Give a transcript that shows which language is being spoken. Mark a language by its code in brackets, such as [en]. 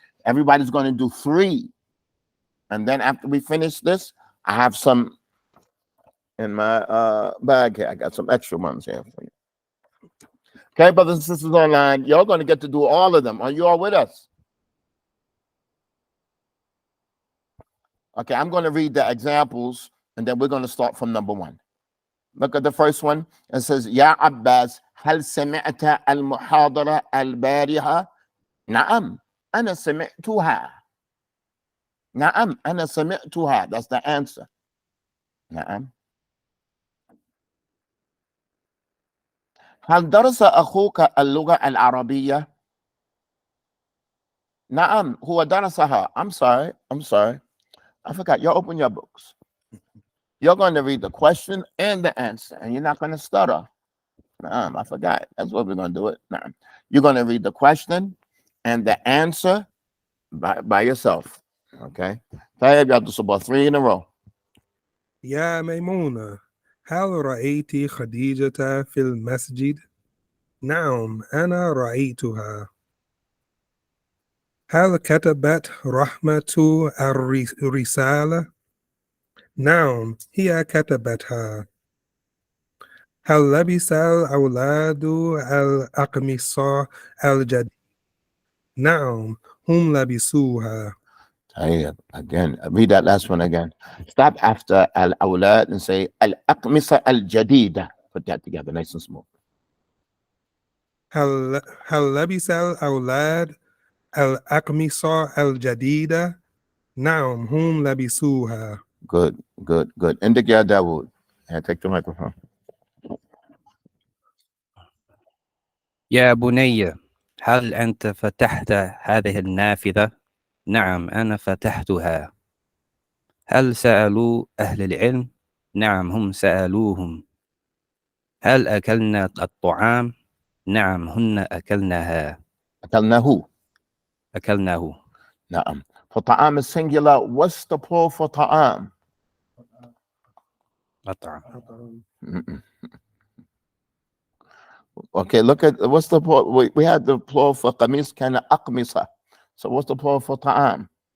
[en] Everybody's going to do 3. And then after we finish this, I have some in my bag here. I got some extra ones here for you. Okay, brothers and sisters online, you're going to get to do all of them. Are you all with us? Okay, I'm going to read the examples, and then we're going to start from number 1. Look at the first one. It says, Ya Abbas, [ar] هل سمعت المحاضرة البارحة؟ نعم أنا سمعتها. نعم أنا سمعتها. [en] That's the answer. [ar] نعم. هل درس أخوك اللغة العربية؟ نعم هو درسها. [en] I'm sorry. I forgot. Y'all open your books. You're going to read the question and the answer, and you're not going to stutter. I forgot. That's what we're going to do it. You're going to read the question and the answer by yourself. Okay? [ar] طيب يا عبد [en] 3 in a row. [ar] يا ميمونة هل رأيت خديجة في المسجد؟ نعم أنا رأيتها. هل كتبت رحمة الرسالة؟ نعم هي كتبتها. هل لبس الأولاد الأقمصة الجديدة؟ نعم هم لبسوها. [en] Again, read that last one again. Stop after al-awlad and say al-aqmisa al-jadida. Put that together nice and smooth. [ar] هل لبس الأولاد الأقمصة الجديدة؟ نعم هم لبسوها. [en] Good, good, good. [ar] Indik ya Dawood. [en] Take the microphone. [ar] يا بني هل أنت فتحت هذه النافذة؟ نعم أنا فتحتها. هل سألوا أهل العلم؟ نعم هم سألوهم. هل أكلنا الطعام؟ نعم هن أكلناها. أكلناه. أكلناه. نعم. [en] For ta'am is singular. What's the plural for ta'am? [ar] أطعم. Mm-mm. [en] Okay, look at what's the plural. We had the plural for [ar] qamis kana aqmisa. [en] So what's the plural for ta'am?